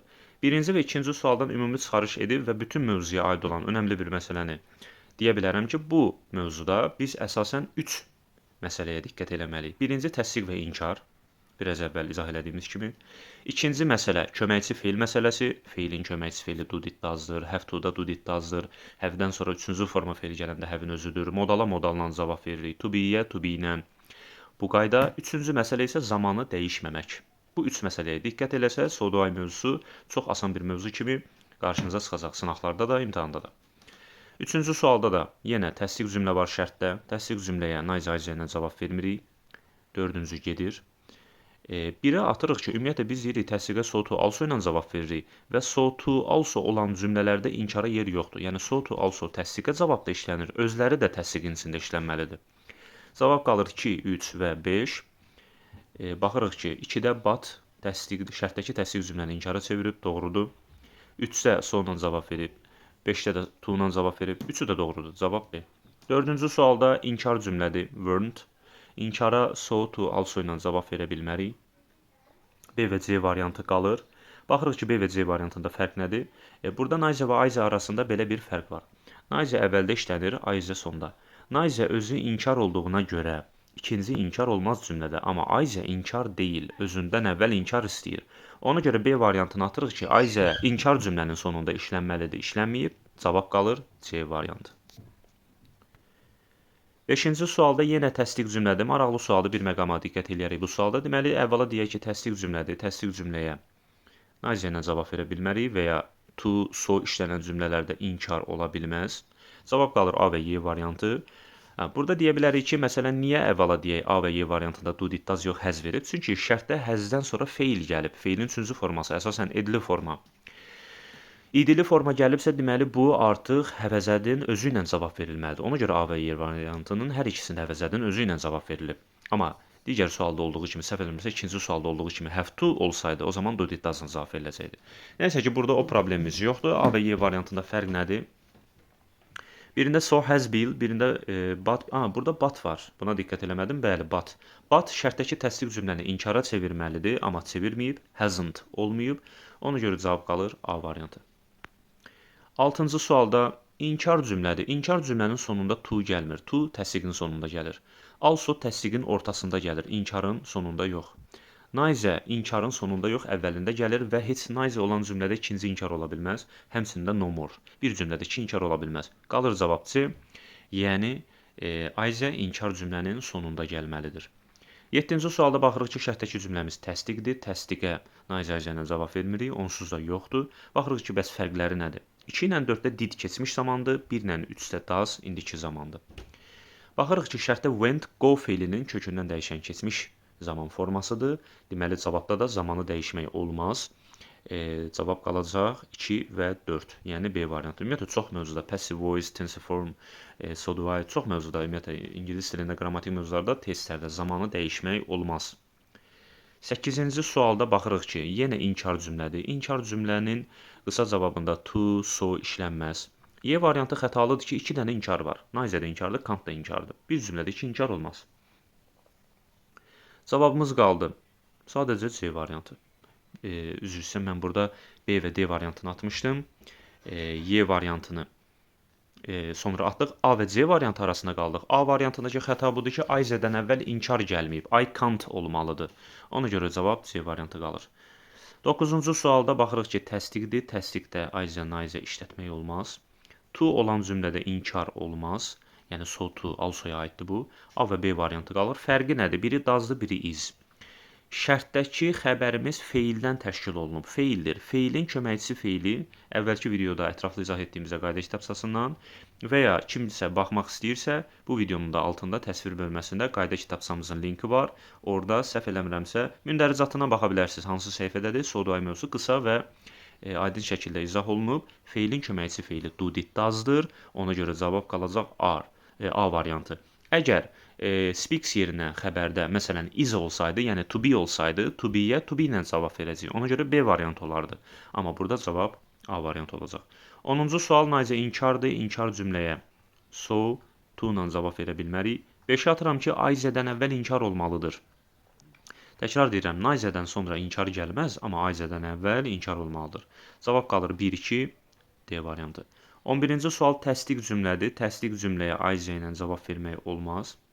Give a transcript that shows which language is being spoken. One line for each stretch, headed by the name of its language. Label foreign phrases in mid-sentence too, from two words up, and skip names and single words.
Azerbaijani: Birinci və ikinci sualdan ümumi çıxarış edib və bütün mövzuya aid olan önəmli bir məsələni deyə bilərəm ki, bu mövzuda biz əsasən 3 məsələyə diqqət eləməliyik. Birinci, təsdiq və inkar. Biraz əvvəl izah elədiyimiz kimi. İkinci məsələ, köməkçi feil məsələsi. Feilin köməkçi feili
English: do did does-dır, have to
Azerbaijani: da
English: do did does-dır.
Azerbaijani: Have-dən sonra üçüncü forma feil gələndə have-in özüdür. Modala modalla cavab veririk.
English: To be-yə, to be-ilə.
Azerbaijani: Bu qayda. Üçüncü məsələ isə zamanı dəyişməmək. Bu üç məsələyə diqqət eləsəz, Soduay mövzusu çox asan bir mövzu kimi qarşınıza çıxacaq sınaqlarda da, imtahanda da. Üçüncü sualda da yenə təsdiq cümlə var şərtdə. Təsdiq cümləyə neither ilə cavab vermirik. Dördüncü gedir. Biri atırıq ki, ümumiyyətlə biz deyirik təsdiqə
English: so, to, also
Azerbaijani: ilə cavab veririk və
English: so, to, also
Azerbaijani: olan cümlələrdə inkara yer yoxdur. Yəni,
English: so, to, also
Azerbaijani: təsdiqə cavabda işlənir, özləri də təsdiqin içində işlənməlidir. Cavab qalır 2, 3 və 5. Baxırıq ki, 2-də but şərtdəki təsdiq cümləni inkara çevirib, doğrudur. 3-də so ilə cavab verib, 5-də də to ilə cavab verib, 3-ü də doğrudur, cavab B. Dördüncü sualda inkar cümlədir, weren't. İnkara
English: so, to, also
Azerbaijani: ilə cavab verə bilmərik. B və C variantı qalır. Baxırıq ki, B və C variantında fərq nədir? Burada neither və either arasında belə bir fərq var. Neither əvvəldə işlənir, either sonda. Neither özü inkar olduğuna görə ikinci inkar olmaz cümlədə, amma either inkar deyil, özündən əvvəl inkar istəyir. Ona görə B variantını atırıq ki, either inkar cümlənin sonunda işlənməlidir, işlənməyib, cavab qalır C variantı. Beşinci sualda yenə təsdiq cümlədir. Maraqlı sualdır, bir məqama diqqət eləyərək bu sualda. Deməli, əvvəla deyək ki, təsdiq cümlədir. Təsdiq cümləyə neither ilə cavab verə bilmərik və ya
English: to, so
Azerbaijani: işlənən cümlələrdə inkar ola bilməz. Cavab qalır A və Y variantı. Burada deyə bilərik ki, məsələn, niyə əvvəla deyək A və Y variantında
English: do did does
Azerbaijani: yox has verib? Çünki şərtdə hasdən sonra feil gəlib. Feilin üçüncü forması əsasən idli forma. İdili forma gəlibsə, deməli bu artıq həvəzədin özü ilə cavab verilməlidir. Ona görə A və Y variantının hər ikisində həvəzədin özü ilə cavab verilib. Amma digər sualda olduğu kimi, səhv etmirəmsə, ikinci sualda olduğu kimi
English: have to
Azerbaijani: olsaydı, o zaman
English: do did does'ın
Azerbaijani: cavab veriləcəkdi. Nəysə ki, burada o problemimiz yoxdur. A və Y variantında fərq nədir? Birində
English: so has been,
Azerbaijani: birində burada but var. Buna diqqət eləmədim. Bəli, but. But şərtdəki təsdiq cümləni inkara çevirməlidir, amma çevirməyib, hasn't olmayıb. Ona görə cavab qalır A variantı. 6-cı sualda inkar cümlədir. İnkar cümlənin sonunda to gəlmir. To təsdiqin sonunda gəlir. Also təsdiqin ortasında gəlir, inkarın sonunda yox. Neither inkarın sonunda yox, əvvəlində gəlir və heç neither olan cümlədə ikinci inkar ola bilməz. Həmçinin də
English: no more.
Azerbaijani: Bir cümlədə iki inkar ola bilməz. Qalır cavab C. Yəni either inkar cümlənin sonunda gəlməlidir. 7-ci sualda baxırıq ki, şərtdəki cümləmiz təsdiqdir. Təsdiqə neither ilə cavab vermirik, onsuz da yoxdur. Baxırıq ki, bəs fərqləri nədir? 2 ilə 4-də did keçmiş zamandır, 1 ilə 3-də does indiki zamandır. Baxırıq ki, şərtdə
English: went go
Azerbaijani: feilinin kökündən dəyişən keçmiş zaman formasıdır. Deməli, cavabda da zamanı dəyişmək olmaz. Cavab qalacaq 2 və 4. Yəni B variantı. Ümumiyyətlə, çox mövzuda
English: passive voice, tense form, so do I,
Azerbaijani: çox mövzuda, ümumiyyətlə, ingilis dilində qrammatik mövzularda testlərdə zamanı dəyişmək olmaz. 8-ci sualda baxırıq ki, yenə inkar cümlədir. İnkar cümlənin qısa cavabında
English: to, so
Azerbaijani: işlənməz. Y variantı xətalıdır ki, 2 dənə inkar var. Neither də inkardır, Kant da inkardır. Bir cümlədə 2 inkar olmaz. Cavabımız qaldı. Sadəcə C variantı. Üzr istəyirəm, mən burada B və D variantını atmışdım. Y variantını sonra atdıq. A və C variantı arasında qaldıq. A variantındakı xəta budur ki, either-dən əvvəl inkar gəlməyib.
English: I can't olmalıdır.
Azerbaijani: Ona görə cavab C variantı qalır. 9-cu sualda baxırıq ki, təsdiqdir. Təsdiqdə
English: either, neither
Azerbaijani: işlətmək olmaz. To olan cümlədə inkar olmaz. Yəni
English: so to,
Azerbaijani: also-ya aiddir bu. A və B variantı qalır. Fərqi nədir? Biri does-dır, biri is. Şərtdəki xəbərimiz feildən təşkil olunub. Feildir. Feilin köməkçisi feili əvvəlki videoda ətraflı izah etdiyimizdə qayda kitabçasından və ya kimsə baxmaq istəyirsə, bu videonun da altında təsvir bölməsində qayda kitabçamızın linki var. Orada səhv eləmirəmsə, mündəricatına baxa bilərsiniz. Hansı səhifədədir?
English: So do I
Azerbaijani: mövzusu qısa və aydın şəkildə izah olunub. Feilin köməkçisi feili
English: do did does-dır.
Azerbaijani: Ona görə cavab qalacaq A variantı. Əgər speaks yerinə xəbərdə, məsələn, is olsaydı, yəni
English: to be
Azerbaijani: olsaydı,
English: to be-yə to be
Azerbaijani: ilə cavab verəcəyik. Ona görə B variantı olardı. Amma burada cavab A variantı olacaq. 10-cu sual neither inkardır. İnkar cümləyə
English: so, to
Azerbaijani: ilə cavab verə bilmərik. 5-ə atıram ki, either-dən əvvəl inkar olmalıdır. Təkrar deyirəm, neither-dən sonra inkar gəlməz, amma either-dən əvvəl inkar olmalıdır. Cavab qalır 1-2, D variantı. 11-ci sual təsdiq cümlədir. Təsdiq cümləyə either ilə cavab vermək olmaz.